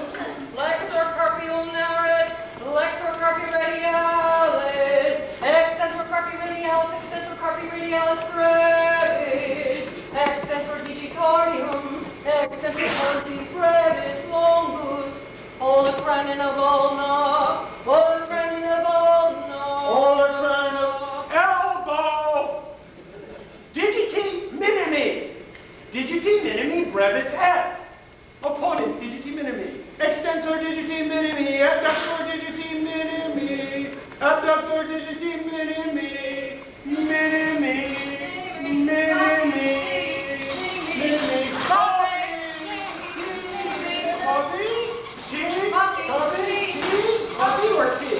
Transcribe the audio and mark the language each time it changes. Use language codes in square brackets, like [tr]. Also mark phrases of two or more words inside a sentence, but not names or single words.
[la] Flexor carpi ulnaris, flexor carpi radialis, extensor carpi radialis, extensor carpi radialis brevis, extensor digitorium, extensor pollicis brevis longus, [en] olecranin of ulna, olecranin of ulna, olecranin of elbow, [la] digiti minimi, digiti minimi brevis est, opponens digiti minimi, extensor digiti minimi, abductor digiti minimi, abductor digiti minimi, minimi, minimi, minimi, [en] coffee, tea, coffee or tea?